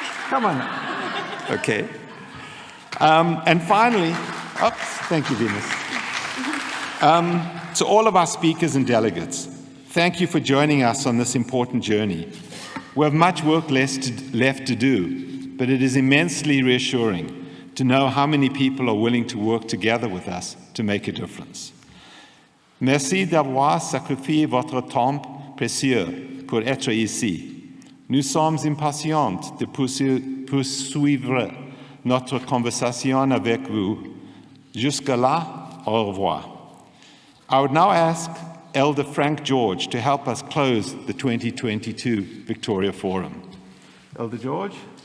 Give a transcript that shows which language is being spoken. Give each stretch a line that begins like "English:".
English: Come on. Okay. And finally, thank you, Venus. To all of our speakers and delegates, thank you for joining us on this important journey. We have much work left to do, but it is immensely reassuring to know how many people are willing to work together with us to make a difference.
French: Merci d'avoir sacrifié votre temps précieux pour être ici. Nous sommes impatients de poursuivre notre conversation avec vous. Jusque-là, au revoir.
English: I would now ask Elder Frank George to help us close the 2022 Victoria Forum. Elder George?